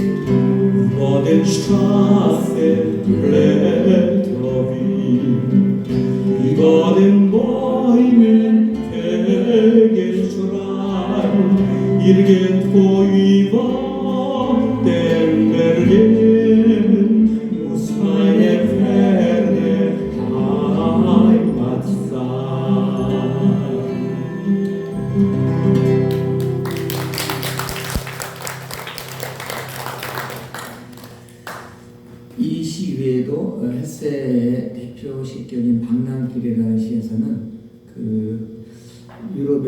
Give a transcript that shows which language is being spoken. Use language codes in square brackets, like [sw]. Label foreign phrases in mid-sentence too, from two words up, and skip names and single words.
[de] Über den Straßen Blätter wehen, über den Bäumen Vogelschrei, irgendwo über den Bergen muss meine ferne Heimat sein. [ko] 이 시 외에도 헬세의 대표시격인 방랑길이라는 시에서는 그 유럽에